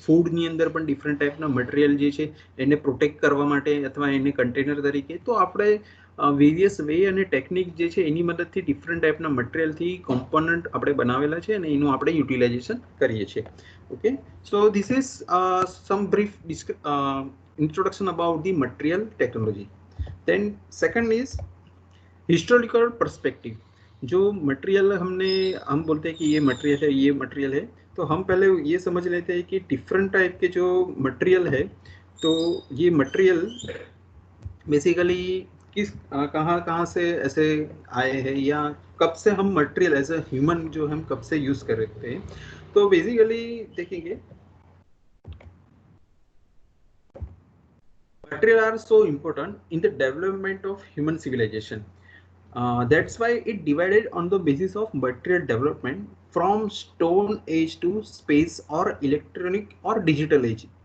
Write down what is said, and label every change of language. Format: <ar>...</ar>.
<gu>ફૂડની અંદર પણ ડિફરન્ટ ટાઈપના મટીરિયલ જે છે એને પ્રોટેક્ટ કરવા માટે અથવા એને કન્ટેનર તરીકે તો આપણે વેરિયસ વે અને ટેકનિક જે છે એની મદદથી ડિફરન્ટ ટાઈપના મટીરિયલથી કોમ્પોનન્ટ આપણે બનાવેલા છે અને એનું આપણે યુટિલાઇઝેશન કરીએ છીએ.</gu> <en>Okay, so this is some brief introduction about the material technology. Then second is historical perspective.</en> <hi>जो मटेरियल हम बोलते हैं कि ये मटेरियल है, ये मटेरियल है, तो हम पहले ये समझ लेते हैं कि डिफरेंट टाइप के जो मटेरियल है तो ये मटेरियल बेसिकली किस कहाँ से ऐसे आए हैं या कब से हम मटेरियल एज अ ह्यूमन जो हम कब से यूज कर रहे हैं. तो बेसिकली देखेंगे</hi> <en>material are so important in the development of human civilization. That's why it divided on the basis of material development from stone age to space or electronic or digital age.</en>